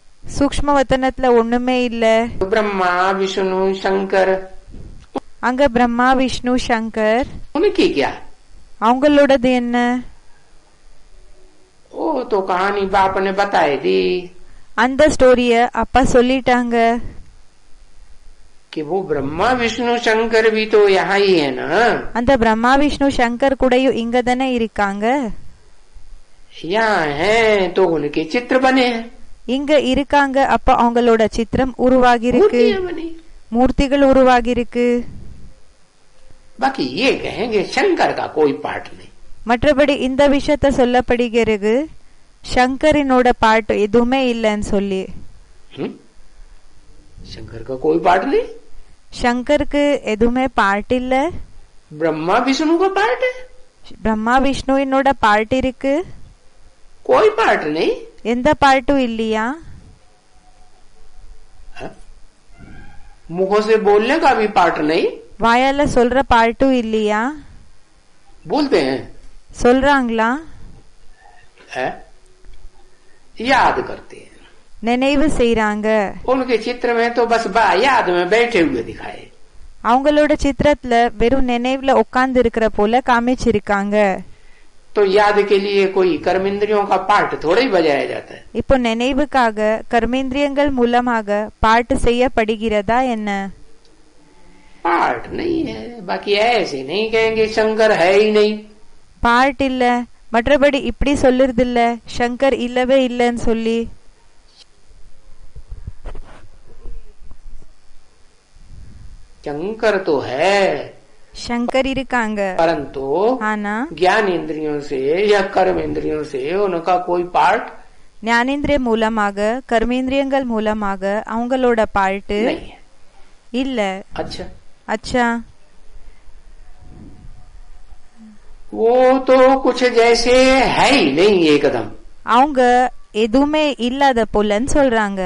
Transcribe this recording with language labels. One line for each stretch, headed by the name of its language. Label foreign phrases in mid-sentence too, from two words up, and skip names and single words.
Tamil: சூக்ஷ்மவத்தனத்துல ஒண்ணுமே இல்ல.
Hindi: ब्रह्मा विष्णु शंकर,
Tamil: அங்க பிரம்மா விஷ்ணு சங்கர்,
Hindi: उनकी क्या?
Tamil: அவங்களோடது என்ன?
Hindi: वो तो कहानी बाप ने बताई दी
Tamil: அந்த ஸ்டோரிய அப்பா சொல்லிட்டாங்க.
Hindi: कि वो ब्रह्मा विष्णु शंकर भी तो यहाँ ही है ना।
Tamil: அந்த பிரம்மா விஷ்ணு சங்கர் கூடயும் இங்க தானே இருக்காங்க.
Hindi: यहाँ है तो उनके चित्र बने हैं,
Tamil: இங்க இருக்காங்க, அப்ப அவங்களோட சித்திரம் உருவாகி இருக்கு,
Hindi: मूर्तियां बनी।
Tamil: மூர்த்திகள் உருவாகி இருக்கு.
Hindi: बाकी ये कहेंगे शंकर का कोई पार्ट नहीं।
Tamil: மற்றபடி இந்த விஷயத்த சொல்லப்படுகிறது சங்கரினோட பாட்டு எதுவுமே இல்லைன்னு சொல்லி.
Hindi: शंकर का कोई पार्ट नहीं,
Tamil: சங்கருக்கு எதுவுமே பாட்டு இல்ல.
Hindi: ब्रह्मा विष्णु का पार्ट है,
Tamil: பிரம்மா விஷ்ணுவினோட பாட்டு இருக்கு,
Hindi: कोई पार्ट नहीं।
Tamil: எந்த பாட்டும் இல்லையா?
Hindi: मुखों से बोलने का भी पार्ट नहीं,
Tamil: வாயால சொல்ற பாட்டும் இல்லையா?
Hindi: बोलते हैं,
Tamil: சொல்றாங்களா?
Hindi: याद करते हैं,
Tamil: நினைவு செய்றாங்க.
Hindi: उनके चित्र में तो बस याद में बैठे हुए दिखाए।
Tamil: அவங்களோட சித்திரத்துல வெறும் நினைவுல உட்கார்ந்து இருக்கிற போல காமிச்சிருக்காங்க.
Hindi: तो याद के लिए कोई कर्म इंद्रियों का पार्ट थोड़ा ही बजाया जाता है।
Tamil: இப்போ நினைவுக்காக கர்மேந்திரியங்கள் மூலமாக பாட்டு செய்யப்படுகிறதா என்ன?
Hindi: पार्ट नहीं है। बाकी ऐसे नहीं कहेंगे शंकर है ही नहीं,
Tamil: பாட்டு இல்ல, மற்றபடி இப்படி சொல்லுறது இல்ல சங்கர் இல்லவே இல்லன்னு சொல்லி.
Hindi: शंकर तो है,
Tamil: சங்கர் இருக்காங்க,
Hindi: परंतु
Tamil: ஆனா
Hindi: ज्ञान इंद्रियों से या कर्म इंद्रियों से उनका कोई पार्ट
Tamil: ஞானேந்திரிய மூலமாக கர்மேந்திரியங்கள் மூலமாக அவங்களோட பாட்டு
Hindi: नहीं है।
Tamil: இல்ல.
Hindi: अच्छा,
Tamil: அச்சா,
Hindi: वो तो कुछ जैसे है ही नहीं एकदम।
Tamil: அவங்க எதுவுமே இல்லாத போலன்னு சொல்றாங்க.